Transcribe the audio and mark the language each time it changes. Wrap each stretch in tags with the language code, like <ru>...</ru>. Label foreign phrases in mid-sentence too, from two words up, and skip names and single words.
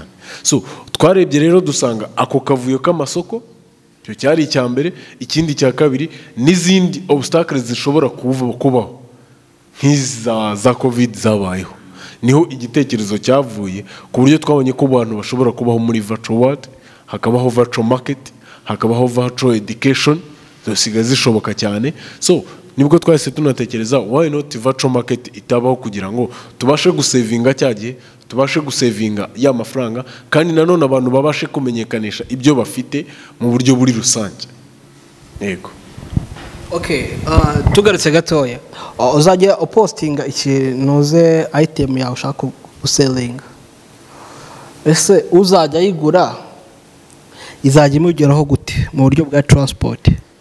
<rw>So twarebye rero dusanga ako kavuyo k'amasoko cyo cyari icya mbere. Ikindi cya kabiri n'izindi obstacles zishobora kubaho nk'iza za covid zabayeho, niho igitekerezo cyavuye ku buryo twabonye ko abantu bashobora kubaho muri</rw> <en>virtual world,</en> <rw>hakabaho</rw> <en>virtual market,</en> <rw>hakabaho</rw> <en>virtual education,</en> <rw>zosiga zishoboka cyane. So nibwo twahise tunatekereza</rw> <en>why not virtual market</en> <rw>itabaho kugira ngo tubashe gusevinga cyagiye, tubashe gusevinga ya mafaranga kandi nanone abantu babashe kumenyekanisha ibyo bafite mu buryo buri rusange. Yego. Okay, tugarutse gatoya, uzajya upostinga ikintuze item yawe ushaka gusellinga, ese uzajya yigura izajya imugeraho gute mu buryo bwa transport?</rw>